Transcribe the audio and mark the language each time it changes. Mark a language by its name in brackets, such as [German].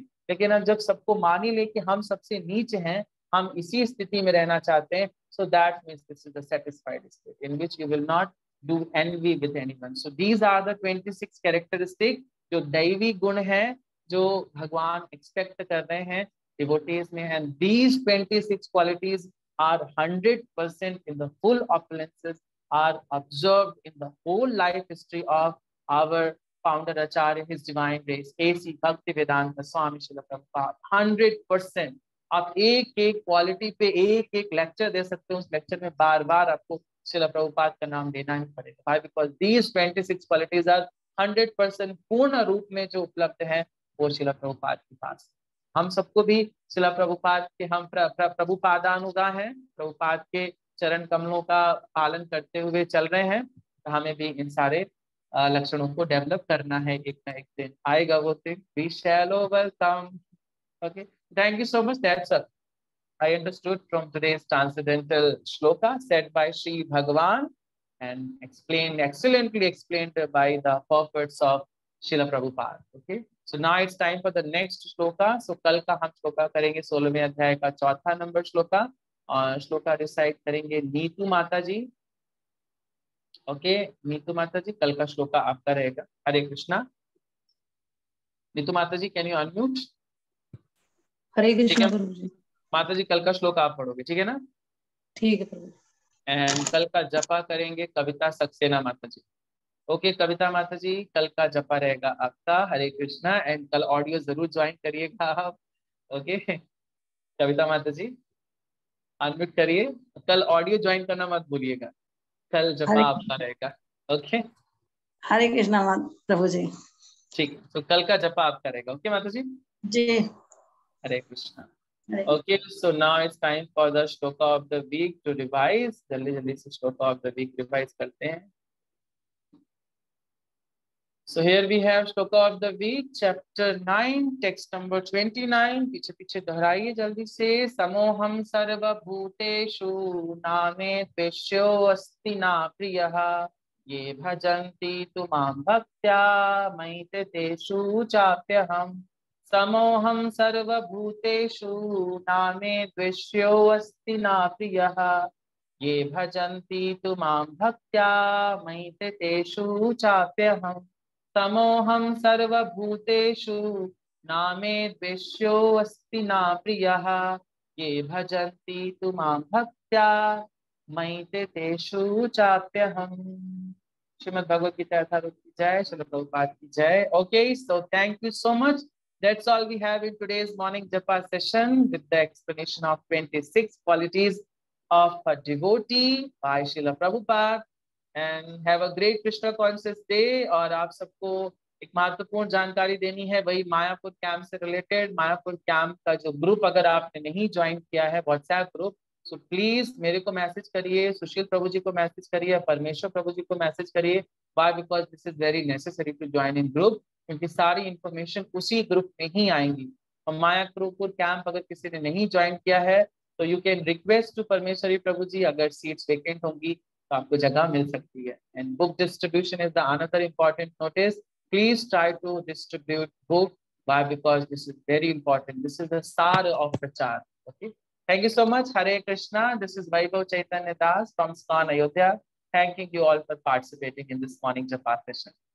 [Hindi] लेकिन हम जब सबको मान ही ले कि हम सबसे नीचे हैं, हम इसी स्थिति में रहना चाहते हैं, [English] so that means this is the satisfied state in which you will not do envy with anyone. So these are the 26 characteristics [Hindi] जो दैवी गुण है, जो भगवान एक्सपेक्ट कर रहे हैं डिवोटीज में। [English] And these 26 qualities are 100% in the full opulences are observed in the whole life history of our founder Acharya, his divine grace, A.C. Bhaktivedanta Swami Srila Prabhupada। 100%। [Hindi] आप एक एक क्वालिटी पे एक एक लेक्चर दे सकते हो, उस लेक्चर में बार बार आपको श्रील प्रभुपाद का नाम देना ही पड़ेगा। [English] Why? Because these 26 qualities are 100% [Hindi] पूर्ण रूप में जो उपलब्ध है वो श्रील प्रभुपाद के पास। हम सबको भी श्रील प्रभुपाद के, हम प्रभुपादानुगा हैं, प्रभुपाद के चरण कमलों का पालन करते हुए चल रहे हैं, तो हमें भी इन सारे लक्षणों को डेवलप करना है। एक ना एक दिन आएगा वो दिन। [English] We shall overcome. Okay, thank you so much. That's all I understood from today's transcendental shloka said by Sri Bhagavan and explained, excellently explained by the prophets of Srila Prabhupada. Okay, so now it's time for the next shloka. [Hindi] So कल का हम श्लोका करेंगे 16वें अध्याय का चौथा number shloka, और shloka recite करेंगे नीतू माता जी। ओके, नीतू माता जी कल का श्लोका आपका रहेगा। हरे कृष्णा। नीतू माता जी, कैन यू अनम्यूट? हरे कृष्णा प्रभु जी। माता जी कल का श्लोक आप पढ़ोगे, ठीक है ना? ठीक है प्रभु। एंड कल का जपा करेंगे कविता सक्सेना माता जी। ओके कविता माता जी, कल का जपा रहेगा आपका। हरे कृष्णा। एंड कल ऑडियो जरूर ज्वाइन करिएगा आप। ओके कविता माता जी अनम्यूट करिए, कल ऑडियो ज्वाइन करना मत भूलिएगा, कल जपा आपका रहेगा। ओके हरे कृष्णा प्रभु जी। ठीक है, तो कल का जपा आपका रहेगा। ओके माता जी जी। हरे Krishna. [English] Okay, so now it's time for the shloka of the week to revise. [Hindi] जल्दी जल्दी से [English] shloka of the week revise [Hindi] करते हैं। [English] So here we have shloka of the week, chapter 9, text number 29. [Hindi] पीछे पीछे दोहराइए जल्दी से। [Sanskrit] समोहम सर्वभूतेषु नामे त्वेष्यो अस्ति ना प्रियः ये भजन्ति तु मां भक्त्या मयि तेषु चाप्यहम्। समोहम सर्वभूतेषु नामे द्वेष्यो अस्ति ना प्रियः ये भजन्ति तु मां भक्त्या मयि तेषु चाप्यहम्। समोहम सर्वभूतेषु नामे द्वेष्यो अस्ति ना प्रियः ये भजन्ति तु मां भक्त्या मयि तेषु चाप्यहम्। [Hindi] श्रीमद् भगवत गीता यथारूप की जय, श्रील प्रभुपाद की जय। [English] Okay, so thank you so much. That's all we have in today's morning japa session with the explanation of 26 qualities of a devotee by Srila Prabhupada. And have a great Krishna conscious day. [Hindi] और आप सबको एक महत्वपूर्ण जानकारी देनी है वही Mayapur camp से रिलेटेड। मायापुर कैंप का जो ग्रुप अगर आपने नहीं ज्वाइन किया है व्हाट्सएप ग्रुप, सो प्लीज मेरे को मैसेज करिए, सुशील प्रभु जी को मैसेज करिए, परमेश्वर प्रभु जी को मैसेज करिए। Why? [English] because this is very necessary to join in group, [Hindi] क्योंकि सारी इंफॉर्मेशन उसी ग्रुप में ही आएंगी। और मायापुर कैंप अगर किसी ने नहीं ज्वाइन किया है तो [English] you can request to [Hindi] परमेश्वरी प्रभु जी, अगर सीट्स वेकेंट होंगी तो आपको जगह मिल सकती है। [English] And book distribution is the another important notice. Please try to distribute book. Why? Because this is very important. This is the star of prachar. Okay. Thank you so much. Hare Krishna. This is Vaibhav Chaitanya Das from ISKCON Ayodhya. Thanking you all for participating in this morning japa session.